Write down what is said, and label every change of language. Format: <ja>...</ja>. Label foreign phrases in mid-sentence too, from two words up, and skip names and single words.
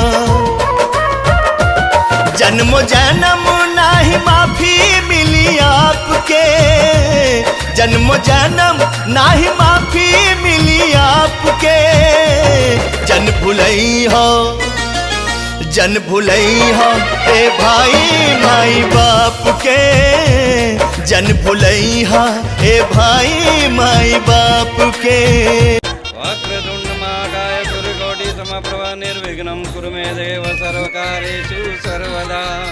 <bho>जन्मो जन्म नाही माफी मिली आपके जन्मो जन्म नाही माफी मिली आपके। जन भुलई हो ए भाई माई बाप के जन भुलई हो ए भाई माई बाप के।</bho> <sa>वक्रतुंड महाकाय सूर्यकोटि समप्रभा निर्विघ्नं कुरु मे देव सर्वकार्येषु सर्वदा।</sa>